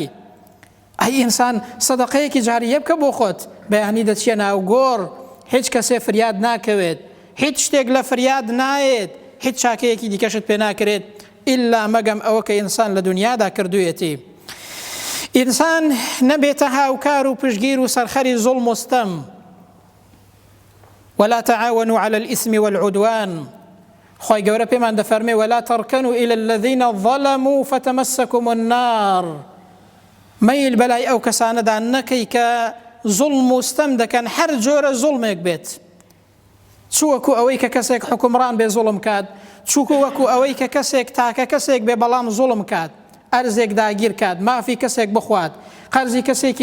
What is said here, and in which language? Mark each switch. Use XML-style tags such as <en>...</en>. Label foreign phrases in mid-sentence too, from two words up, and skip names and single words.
<ckb>ئەی ئینسان سەدەقەیەکی جاریە بکە بۆ خۆت، بەیانی دەچێ ناو گۆڕ، هیچ کەسێ فریاد ناکەوێت، هیچ شتێک لە فریاد نایێت، هیچ چاکەیەکی دیکەشت پێ ناکرێت ئیلا مەگەم ئەوە کە ئینسان لە دنیادا کردوویەتی. ئینسان نەبێتە هاوکار و پشگیر و سەرخەری زوڵم و ستەم.</ckb> <ar>ولا تعاونوا على الإثم والعدوان.</ar> <ckb>خی گەورە پێمان دەفەرمێ</ckb> <ar>ولا تركنوا إلى الذين ظلموا فتمسكم النار</ar> <ckb>مەیل بەلای ئەو کەسانەدا نەکەی کە زوڵم و ستەم دەکەن هەر جۆرە زوڵمێک بێت چووەکو ئەوەی کە کەسێک حکومڕان بێ زوڵم کات چووکو وەکو ئەوەی کە کەسێک تاکە کەسێک بێ بەڵام زوڵم کات ئەرزێک داگیر کات مافی کەسێک بخوات قەرزی کەسێکی</ckb>